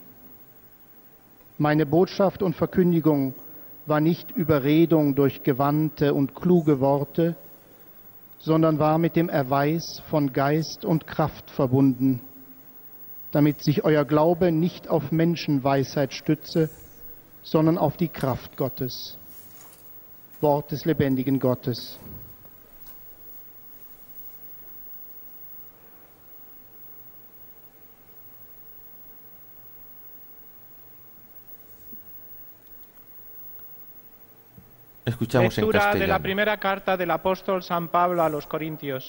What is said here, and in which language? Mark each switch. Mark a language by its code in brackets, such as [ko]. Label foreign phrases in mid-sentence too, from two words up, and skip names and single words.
[de] Meine Botschaft und Verkündigung war nicht Überredung durch gewandte und kluge Worte, sondern war mit dem Erweis von Geist und Kraft verbunden, damit sich euer Glaube nicht auf Menschenweisheit stütze, sondern auf die Kraft Gottes. Wort des lebendigen Gottes. [es] Escuchamos en Lectura castellano. de la primera carta del apóstol San Pablo a los Corintios.